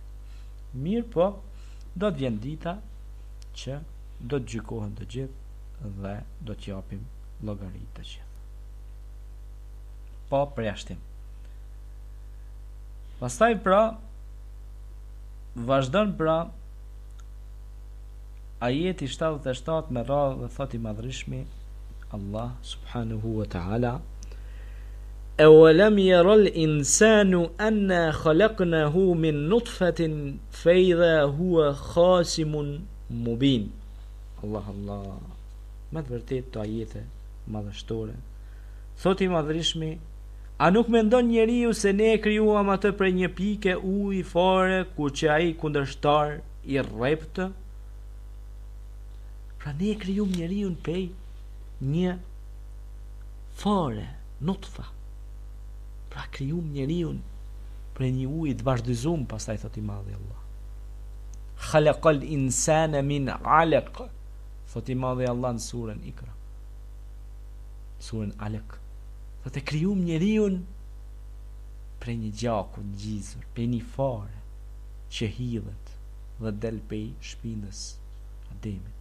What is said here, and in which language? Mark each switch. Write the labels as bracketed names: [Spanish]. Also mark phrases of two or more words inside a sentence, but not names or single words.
[Albanian] Mirë po, do të vjen dita që do të gjykohen të gjithë dhe do të japim llogari të gjithë. Po përjashtim. Pastaj pra vazhdon pra ajeti 77 me radhë dhe thot i madhrishmi Allah [Arabic] سبحانه وتعالى: "أولم ير الإنسان أنا خلقناه من نطفة فإذا هو خصيم مبين." [Albanian] Allah Allah. Me të vërtet të ajete madhështore. Thot i madhrishmi: a nuk mendon njeriu se ne e krijuam atë prej një pike uji fare, kur që ai kundërshtar i rreptë? Pra ne e krijuam njeriu prej një fare, nutfa. Pra krijuam njeriu prej një uji të vazhdizuar, pastaj thot i madhi Allah: [Arabic] "خلق الإنسان من علق." [Albanian] Thot i madhi Allah në surën Ikra, surën Alaq. Thot e krijuam njeriu prej një gjaku të ngjizur, prej një fare që hidhet dhe del prej shpinës Ademit.